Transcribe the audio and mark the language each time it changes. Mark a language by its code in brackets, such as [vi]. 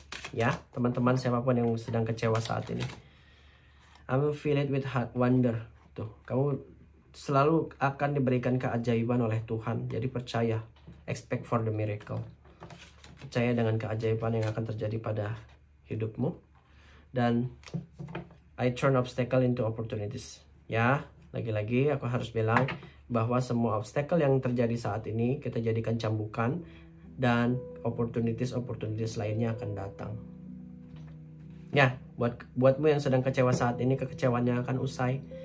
[id] Ya, teman-teman siapapun yang sedang kecewa saat ini, [en] I will fill it with heart wonder. [id] Tuh, kamu selalu akan diberikan keajaiban oleh Tuhan. Jadi percaya, [en] expect for the miracle. [id] Percaya dengan keajaiban yang akan terjadi pada hidupmu. Dan [en] I turn obstacle into opportunities. [id] Ya, lagi-lagi aku harus bilang bahwa semua obstacle yang terjadi saat ini kita jadikan cambukan, dan opportunities lainnya akan datang. Ya, buatmu yang sedang kecewa saat ini, kekecewaannya akan usai.